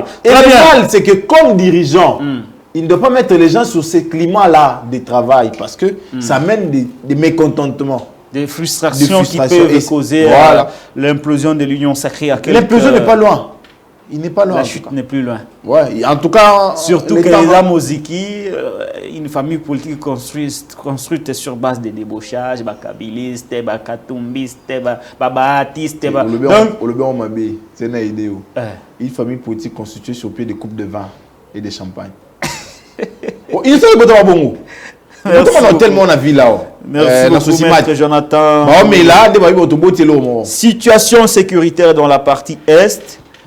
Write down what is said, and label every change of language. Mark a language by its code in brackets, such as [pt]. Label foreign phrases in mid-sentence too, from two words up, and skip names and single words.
[fr] Et le mal, c'est que comme dirigeant, il ne doit pas mettre les gens sur ce climat-là de travail parce que ça amène des mécontentements. Des frustrations qui peuvent causer l'implosion de l'union sacrée. L'implosion n'est pas loin. Il n'est pas loin. La chute n'est plus loin. Ouais, en tout cas... Surtout que les Amoziki, une famille politique construite sur base de débauchage, bakabiliste, bakatumbiste, babaatiste. C'est une idée. Une famille politique constituée sur pied de coupes de vin et de champagne. Il est bon. Tellement on a vu là. Merci beaucoup, Maître Jonathan. Mais là, situation sécuritaire dans la partie Est.